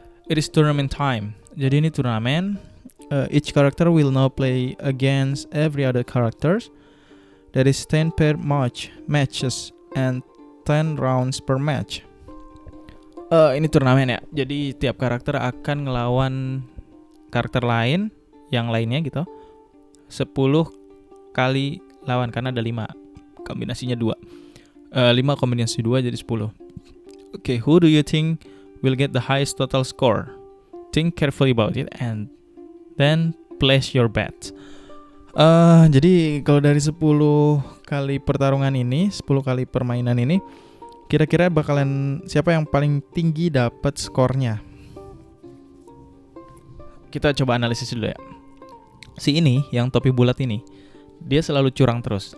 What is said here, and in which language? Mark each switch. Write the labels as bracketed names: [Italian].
[English] It is tournament time. [Indonesian] Jadi ini turnamen. [English] Each character will now play against every other characters. There is 10 per matches and 10 rounds per match. [Indonesian] Ini turnamen ya. Jadi tiap karakter akan ngelawan karakter lain, yang lainnya gitu. 10 kali lawan karena ada 5. Kombinasinya 2. 5 kombinasi 2 jadi 10. [English] Okay, who do you think will get the highest total score? Think carefully about it and then place your bet. [Indonesian] Jadi kalau dari 10 kali pertarungan ini, 10 kali permainan ini, kira-kira bakalan siapa yang paling tinggi dapat skornya? Kita coba analisis dulu ya. Si ini yang topi bulat ini, dia selalu curang terus.